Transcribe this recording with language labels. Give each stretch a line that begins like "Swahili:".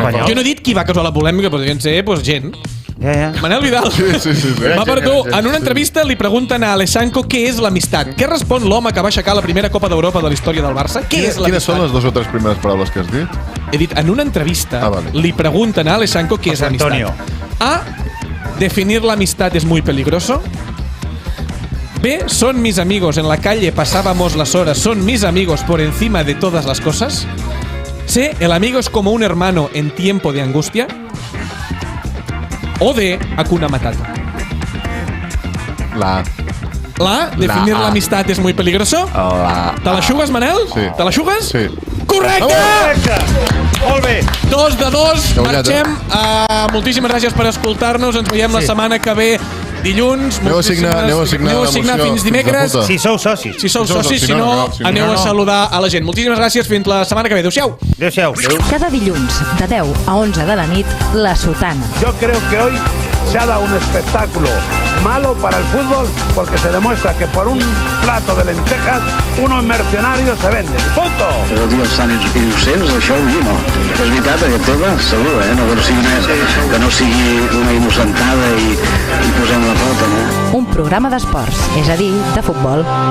Catalan: Jo no he dit qui va causar la polèmica, podrien ser gent. Ja. Manel Vidal. Sí. Va per tu. En una entrevista li pregunten a Alessanco què és l'amistat. Què respon l'home que va aixecar la primera Copa d'Europa de la història del Barça? Què és l'amistat? Quines són les 2 o 3 primeres paraules que has dit? He dit, en una entrevista li pregunten a Alessanco què és l'amistat. A.
Spanish: Definir la amistad es muy peligroso. B. Son mis amigos, en la calle pasábamos las horas, son mis amigos por encima de todas las cosas. C. El amigo es como un hermano en tiempo de angustia.
Catalan: O D. Hakuna Matata. La A.
Spanish: Definir la amistad es muy peligroso.
Catalan: ¿Te la xugues, Manel? Sí. ¿Te la xugues? Sí. Correcte! Molt bé. 2 de 2, marxem. Moltíssimes gràcies per escoltar-nos. Ens veiem la setmana que ve dilluns. Aneu a signar fins dimecres. Si sou socis. Si sou socis, si no, aneu a saludar a la gent. Moltíssimes gràcies, fins la setmana que ve. Adéu-siau. Adéu-siau. Cada dilluns, de 10 a 11 de la nit, La Sotana.
Spanish: Yo creo que hoy se ha dado un espectáculo malo para el fútbol porque se demuestra que por un plato de lentejas unos mercenarios se venden. ¡Punto!
Catalan: Però tio, estan innocents, això ho diu, no? És veritat, aquest tema, segur, no? Que no sigui una innocentada i posem la pota, no? Un programa d'esports, és a dir, de futbol.